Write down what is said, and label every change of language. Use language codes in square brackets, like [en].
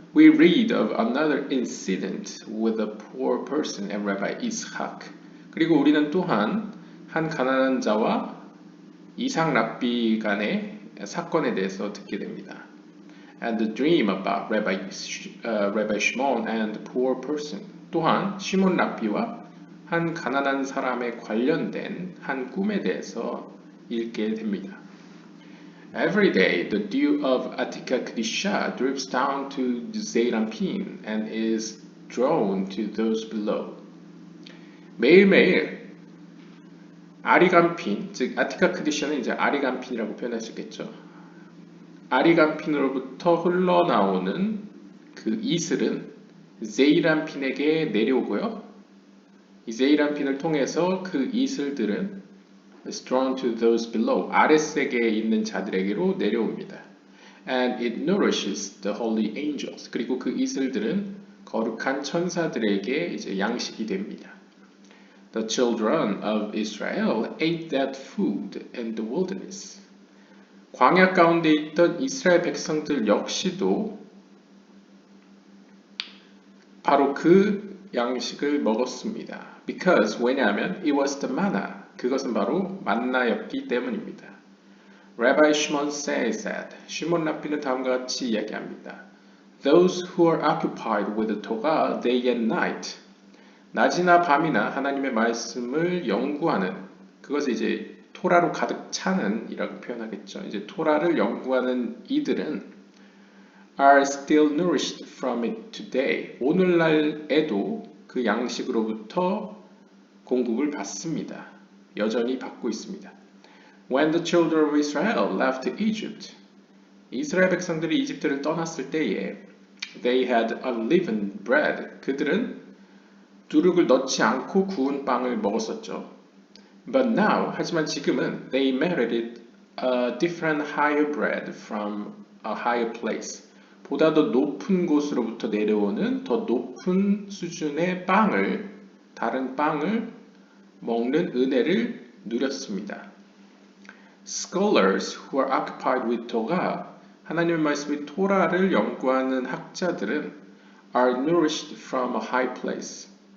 [en] We read of another incident with a poor person and Rabbi Ishak. [ko] 그리고 우리는 또한 한 가난한 자와 이삭 랍비 간의 사건에 대해서 듣게 됩니다. [en] And the dream about Rabbi Shimon and the poor person. [ko] 또한 시몬 랍비와 한 가난한 사람에 관련된 한 꿈에 대해서 읽게 됩니다. [en] Every day, the dew of Atika Kedisha drips down to the Zeirampin and is drawn to those below. [ko] 매일매일 아리간핀, 즉 아티카 크디샤는 이제 아리간핀이라고 표현할 수 있겠죠. 아리간핀으로부터 흘러나오는 그 이슬은 제이란핀에게 내려오고요. 이 제이란핀을 통해서 그 이슬들은 [en] is drawn to those below, [ko] 아랫세계에 있는 자들에게로 내려옵니다. [en] And it nourishes the holy angels. [ko] 그리고 그 이슬들은 거룩한 천사들에게 이제 양식이 됩니다. [en] The children of Israel ate that food in the wilderness. [ko] 광야 가운데 있던 이스라엘 백성들 역시도 바로 그 양식을 먹었습니다. [en] Because, [ko] 왜냐하면 [en] it was the manna. [ko] 그것은 바로 만나였기 때문입니다. [en] Rabbi Shimon says that. [ko] 시몬 랍비는 다음과 같이 이야기합니다. [en] Those who are occupied with the Torah day and night. [ko] 낮이나 밤이나 하나님의 말씀을 연구하는, 그것을 이제 토라로 가득 차는 이라고 표현하겠죠. 이제 토라를 연구하는 이들은 [en] are still nourished from it today. [ko] 오늘날에도 그 양식으로부터 공급을 받습니다. 여전히 받고 있습니다. [en] When the children of Israel left Egypt, [ko] 이스라엘 백성들이 이집트를 떠났을 때에 [en] they had unleavened bread. [ko] 그들은 누룩을 넣지 않고 구운 빵을 먹었었죠. [en] But now, [ko] 하지만 지금은 [en] they merited a different higher bread from a higher place. [ko] 보다 더 높은 곳으로부터 내려오는 더 높은 수준의 빵을, 다른 빵을 먹는 은혜를 누렸습니다. [en] Scholars who are occupied with Torah, [ko] 하나님의 말씀의 토라를 연구하는 학자들은 [en] are nourished from a high place.